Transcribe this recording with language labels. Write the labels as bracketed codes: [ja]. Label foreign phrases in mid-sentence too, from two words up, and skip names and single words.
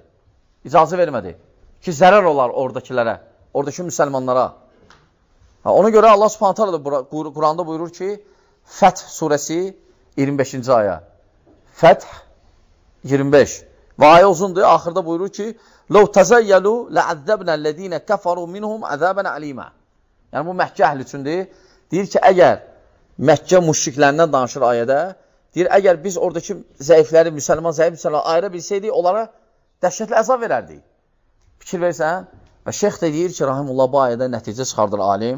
[az] İcazə vermədi ki, zərər olar oradakilərə, oradakı müsəlmanlara. Ona görə [ar] الله سبحانه تعالى [az] da Quranda buyurur ki, Fəth surəsi 25-ci aya. Fəth 25. Və ayə uzundur, axırda buyurur ki, [ar] لَوْ تَزَيَّلُوا لَعَذَّبْنَا الَّذ۪ينَ كَفَرُوا مِنْهُمْ عَذَابًا عَلِيمًا. [az] Yəni, bu Məkkə əhli üçündür. Deyir ki, əgər Məkkə müşriklərindən danışır ayədə, deyir, əgər biz oradakı zəifləri, zəif müsəlmanları ayıra bilsəydik, onlara dəhşətli əzab verərdik. Fikir versən, və şeyx də deyir ki, Rahimullah bu ayədə nəticə çıxardır alim.